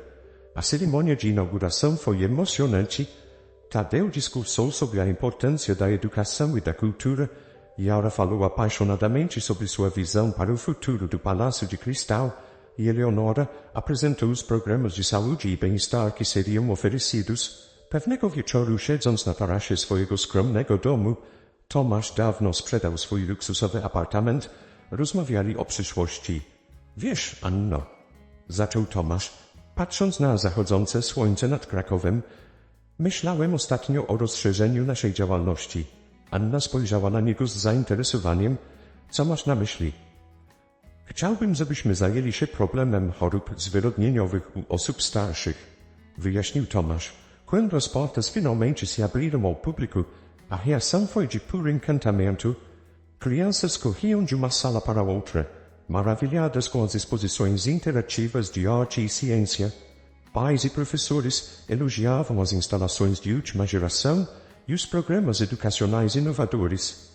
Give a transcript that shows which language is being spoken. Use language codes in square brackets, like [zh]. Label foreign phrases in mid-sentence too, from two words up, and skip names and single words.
[pt] A cerimônia de inauguração foi emocionante. Tadeu discursou sobre a importância da educação e da cultura. Yara falou apaixonadamente sobre sua visão para o futuro do Palácio de Cristal, e Eleonora apresentou os programas de saúde e bem-estar que seriam oferecidos. [pl] Pewnego wieczoru, siedząc na tarasie swojego skromnego domu, Tomasz dawno sprzedał swój luksusowy apartament, rozmawiali o przyszłości. Wiesz, Anno, zaczął Tomasz, patrząc na zachodzące słońce nad Krakowem, myślałem ostatnio o rozszerzeniu naszej działalności. nas spojrzała zainteresowaniem, co masz na myśli? Chciałbym, żebyśmy zajęli się problemem chorób zwyrodnieniowych u osób starszych, wyjaśnił Tomasz. [pt] Quando as portas finalmente se abriram ao público, a reação foi de puro encantamento. Crianças corriam de uma sala para outra, maravilhadas com as exposições interativas de arte e ciência. Pais e professores elogiavam as instalações de última geração e os programas educacionais inovadores.